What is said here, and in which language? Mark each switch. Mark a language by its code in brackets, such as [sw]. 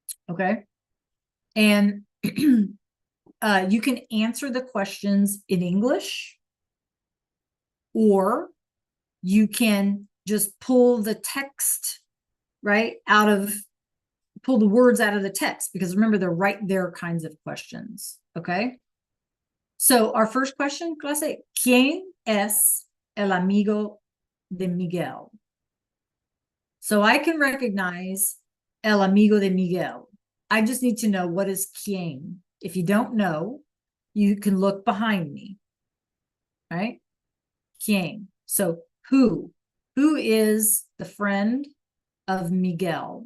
[en] Okay. And you can answer the questions in English, or you can just pull the text, right, pull the words out of the text, because remember, they're right there kinds of questions, okay? So our first question, [es] clase, ¿quién es el amigo de Miguel? [en] So I can recognize [es] el amigo de Miguel. [en] I just need to know what is quién. If you don't know, you can look behind me, right? Quién. So who is the friend of Miguel?